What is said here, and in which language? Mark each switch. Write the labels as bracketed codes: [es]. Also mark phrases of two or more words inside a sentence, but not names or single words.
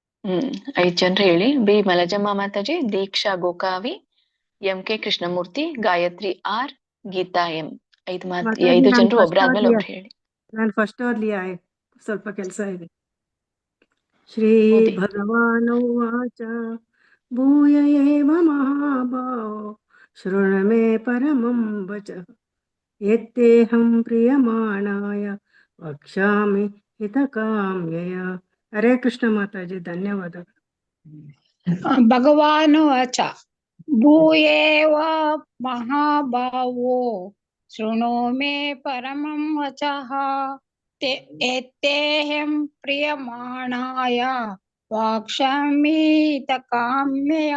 [kn] ಐದ್ ಜನರು ಹೇಳಿ. ಬಿ ಮಲಜಮ್ಮ ಮಾತಾಜಿ, ದೀಕ್ಷಾ ಗೋಕಾವಿ, ಎಂ.ಕೆ. ಕೃಷ್ಣಮೂರ್ತಿ, ಗಾಯತ್ರಿ ಆರ್, ಗೀತಾ ಎಂ. ಮಾತಾಜಿ, 5 ನಾನು ಜನರು ಫಸ್ಟ್ ಒಬ್ರಾದ್ಮೇಲೆ ಓದ್ಲಿಯಾ? ಒಬ್ರು ಹೇಳಿ. ನಾನು ಫಸ್ಟ್ ಓದ್ಲಿಯಾ? ಸ್ವಲ್ಪ ಕೆಲಸ ಇದೆ. ಶ್ರೀ ಓದಿ. [sa] ಭಗವಾನುವಾಚ ಭೂಯ ಏವ ಮಹಾಭಾವೋ ಶೃಣು ಮೇ ಪರಮಂ ವಚಃ ಯತ್ತೇಹಂ ಪ್ರಿಯಮಾಣಾಯ ವಕ್ಷ್ಯಾಮಿ ಹಿತಕಾಮ್ಯಯ. [kn] ಹರೇ ಕೃಷ್ಣ ಮಾತಾಜಿ, ಧನ್ಯವಾದಗಳು. [sa] ಭಗವಾನುವಾಚ ಭೂಯೇವ ಮಹಾಭಾವೋ ಶೃಣು ಮೇ ಪರಮಂ ವಚಃ ಯತ್ತೇಹಂ ಪ್ರಿಯಮಾಣಾಯ ವಕ್ಷ್ಯಾಮಿ ಹಿತಕಾಮ್ಯಯ.